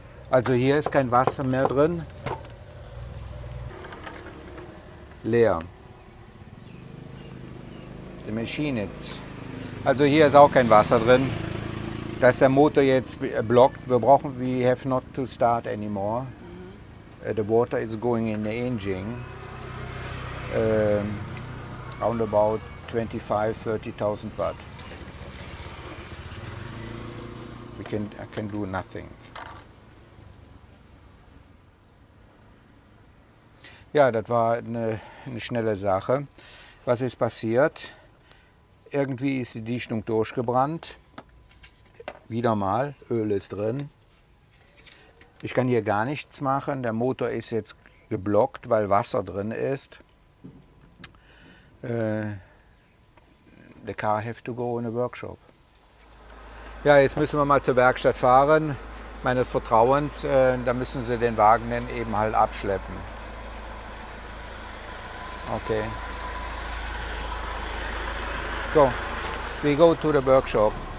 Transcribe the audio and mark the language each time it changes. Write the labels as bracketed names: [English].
[German] Also hier ist kein Wasser mehr drin. Leer. Die Maschine. Also hier ist auch kein Wasser drin. Da ist der Motor jetzt blockt. [English] We have not to start anymore. The water is going in the engine. Around about 25-30,000 Watt. I can do nothing. [German] Ja, das war eine schnelle Sache. Was ist passiert? Irgendwie ist die Dichtung durchgebrannt. Wieder mal, Öl ist drin. Ich kann hier gar nichts machen. Der Motor ist jetzt geblockt, weil Wasser drin ist. [English] The car have to go in a workshop. [German] Ja, jetzt müssen wir mal zur Werkstatt fahren, meines Vertrauens. Da müssen sie den Wagen dann eben halt abschleppen. [English] Okay. So, we go to the workshop.